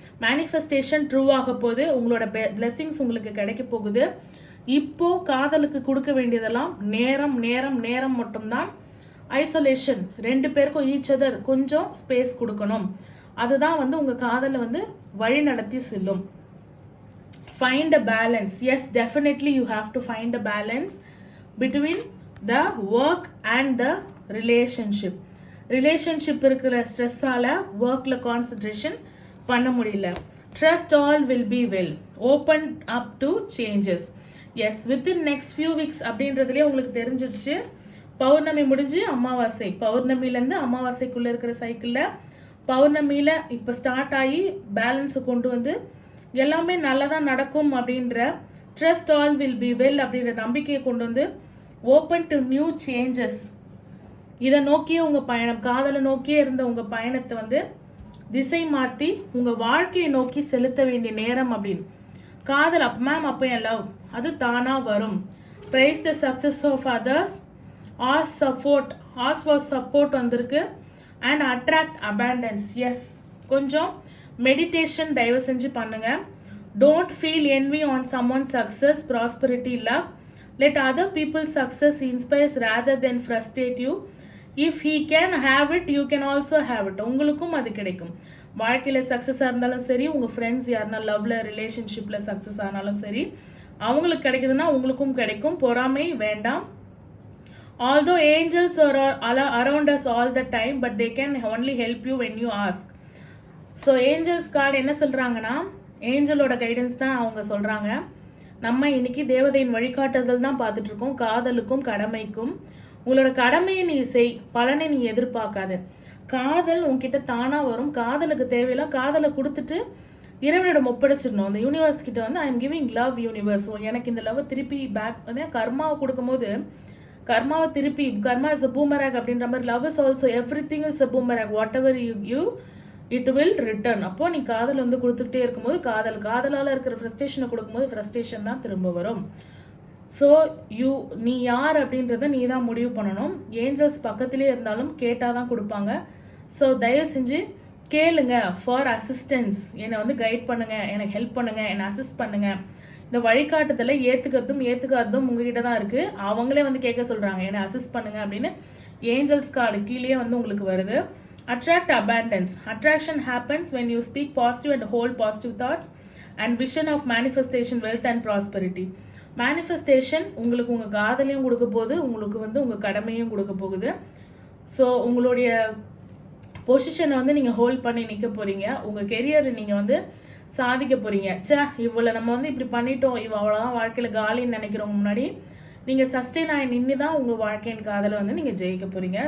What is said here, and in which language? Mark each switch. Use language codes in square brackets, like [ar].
[ta] Manifestation true ஆக போகுது, உங்களோட பிளெஸிங்ஸ் உங்களுக்கு கிடைக்க போகுது. இப்போ காதலுக்கு கொடுக்க வேண்டியதெல்லாம் நேரம் நேரம் நேரம் மட்டும்தான். ஐசோலேஷன், 2 பேருக்கும் ஈச் அதர் கொஞ்சம் ஸ்பேஸ் கொடுக்கணும். அதுதான் வந்து உங்கள் காதலை வந்து வழி நடத்தி செல்லும். [en] Find a balance. Yes, definitely you have to find a balance between the work and the relationship. [ta] Relationship இருக்கிற ஸ்ட்ரெஸ்ஸால் ஒர்க்கில் கான்சன்ட்ரேஷன் பண்ண முடியல. [en] Trust all will be well. Open up to changes. Yes, within next few weeks [ta] அப்படின்றதுலேயே உங்களுக்கு தெரிஞ்சிடுச்சு. பௌர்ணமி முடிஞ்சு அமாவாசை, பௌர்ணமிலேருந்து அமாவாசைக்குள்ளே இருக்கிற சைக்கிளில் பௌர்ணமியில் இப்போ ஸ்டார்ட் ஆகி பேலன்ஸை கொண்டு வந்து எல்லாமே நல்லதாக நடக்கும் அப்படின்ற [en] trust all will be well [ta] அப்படின்ற நம்பிக்கையை கொண்டு வந்து [en] Open to new changes. [ta] இதை நோக்கியே உங்கள் பயணம், காதலை நோக்கியே இருந்த உங்கள் பயணத்தை வந்து திசை மாற்றி உங்கள் வாழ்க்கையை நோக்கி செலுத்த வேண்டிய நேரம் அப்படின்னு. காதல் மேம் அப்போ என் லவ் அது தானாக வரும். [en] Praise the success of others, ask for support வந்திருக்கு. And attract abundance. [ta] எஸ், கொஞ்சம் மெடிடேஷன் தயவு செஞ்சு பண்ணுங்க. [en] Don't feel envy on someone success, prosperity, love. Let other people success inspires rather than frustrate you. If he can have it, you can also have it. [ta] உங்களுக்கும் அது கிடைக்கும். வாழ்க்கையில் சக்ஸஸாக இருந்தாலும் சரி, உங்கள் ஃப்ரெண்ட்ஸ் யாருன்னா லவ்வில் ரிலேஷன்ஷிப்பில் சக்ஸஸ் ஆனாலும் சரி, அவங்களுக்கு கிடைக்குதுன்னா உங்களுக்கும் கிடைக்கும். பொறாமை வேண்டாம். [en] Although angels are around us all the time, but they can only help you when you ask. [ta] So Angeles card என்ன சொல்கிறாங்கன்னா, ஏஞ்சலோட கைடன்ஸ் தான் அவங்க சொல்கிறாங்க. நம்ம இன்னைக்கு தேவதையின் வழிகாட்டுதல் தான் பார்த்துட்ருக்கோம். காதலுக்கும் கடமைக்கும். உங்களோட கடமையை நீ செய், பலனை நீ எதிர்பார்க்காத. காதல் உங்ககிட்ட தானாக வரும். காதலுக்கு தேவையில்லாம் காதலை கொடுத்துட்டு இறைவனிடம் ஒப்படைச்சிடணும். அந்த யூனிவர்ஸ் கிட்ட வந்து [en] I am giving love universe, [ta] எனக்கு இந்த லவ் திருப்பி பேக் வந்து கர்மாவை கொடுக்கும்போது கர்மாவை திருப்பி, [en] karma is a boomerang [ta] அப்படின்ற மாதிரி [en] Love is also everything is a boomerang. Whatever you give it will return. [ta] அப்போ நீ காதல் வந்து கொடுத்துட்டே இருக்கும்போது காதலால் இருக்கிற ஃப்ரஸ்ட்ரேஷனை கொடுக்கும்போது ஃப்ரஸ்ட்ரேஷன் தான் திரும்ப வரும். ஸோ நீ யார் அப்படின்றத நீ தான் முடிவு பண்ணணும். ஏஞ்சல்ஸ் பக்கத்திலே இருந்தாலும் கேட்டால் தான் கொடுப்பாங்க. ஸோ தயவு செஞ்சு கேளுங்க [en] For assistance. [ta] என்னை வந்து கைட் பண்ணுங்க, எனக்கு ஹெல்ப் பண்ணுங்க, என்னை அசிஸ்ட் பண்ணுங்க. இந்த வழிகாட்டுதலை ஏற்றுக்காததும் உங்ககிட்ட தான் இருக்குது. அவங்களே வந்து கேட்க சொல்கிறாங்க, என்னை அசிஸ்ட் பண்ணுங்க அப்படின்னு. ஏஞ்சல்ஸ் கார்டு கீழே வந்து உங்களுக்கு வருது. [en] Attract abundance. Attraction happens when you speak positive and hold positive thoughts and vision of manifestation, wealth and prosperity. [ta] Manifestation உங்களுக்கு உங்கள் காதலையும் கொடுக்க போகுது, உங்களுக்கு வந்து உங்கள் கடமையும் கொடுக்க போகுது. ஸோ உங்களுடைய பொசிஷனை வந்து நீங்கள் ஹோல்ட் பண்ணி நிற்க போகிறீங்க. உங்கள் கெரியரை நீங்கள் வந்து சாதிக்க போகிறீங்க. இவ்வளோ நம்ம வந்து இப்படி பண்ணிட்டோம், அவ்வளோதான் வாழ்க்கையில் காலின்னு நினைக்கிறவங்க முன்னாடி நீங்கள் சஸ்டெயின் ஆகி நின்று தான் உங்கள் வாழ்க்கையின் காதலை வந்து நீங்கள் ஜெயிக்க போகிறீங்க.